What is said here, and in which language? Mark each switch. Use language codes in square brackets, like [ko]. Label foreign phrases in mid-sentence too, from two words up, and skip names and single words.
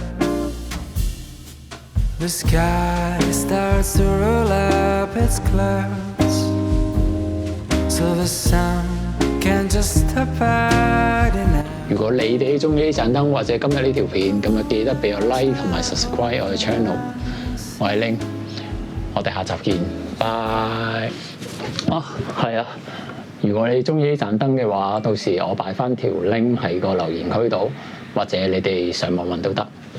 [en] The sky starts to roll up its clouds, so the sun can't just stop hiding out. [yue] 如果你哋中意呢盞燈或者今日呢條片，咁就記得俾個 like 同埋 subscribe 我嘅 channel。我係 Ling。我哋下集見，拜。係啊，如果你中意呢盞燈嘅話，到時我擺翻條 link 喺個留言區度，或者你哋上網揾都得。